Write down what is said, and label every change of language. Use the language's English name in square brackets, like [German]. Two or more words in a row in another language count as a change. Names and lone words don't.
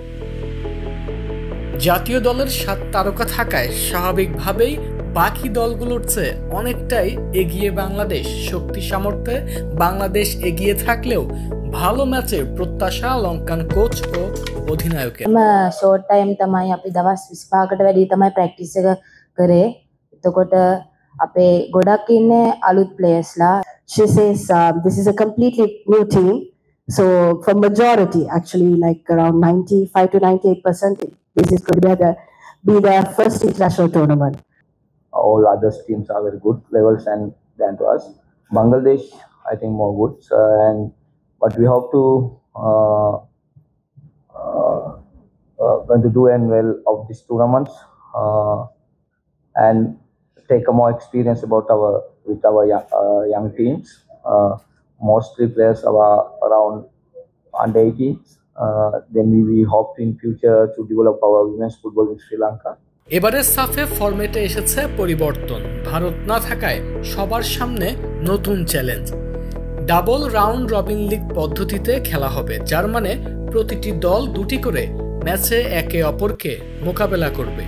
[Bangla] জাতীয় দলের 7 তারকা থাকায় স্বাভাবিকভাবেই বাকি দলগুলোর চেয়ে অনেকটাই এগিয়ে বাংলাদেশ। শক্তি সামর্থ্যে বাংলাদেশ এগিয়ে থাকলেও ভালো ম্যাচের প্রত্যাশা ලංකන් কোচ ও অধিনায়কের। [English] short time [Sinhala] තමයි අපි දවස් 25කට වැඩි තමයි ප්‍රැක්ටිස් එක කරේ. එතකොට අපේ ගොඩක් ඉන්නේ අලුත් ප්ලේයර්ස්ලා. [English] She says this is a completely new team. So for majority, actually like around 95 to 98%, this is going to be their first international tournament. All other teams are very good levels than to us. Bangladesh, I think, more good, but we hope to going to do well of these tournaments and take a more experience about our young teams. Mostly players are around under 18. Then we hope in future to develop our women's football in Sri Lanka. [Bangla] এবারের সাফে ফরম্যাটে এসেছে পরিবর্তন। ভারত না থাকায় সবার সামনে নতুন চ্যালেঞ্জ। ডাবল রাউন্ড রবিন লিগ পদ্ধতিতে খেলা হবে, যার মানে প্রতিটি দল দুটি করে ম্যাচে একে অপরকে মোকাবেলা করবে।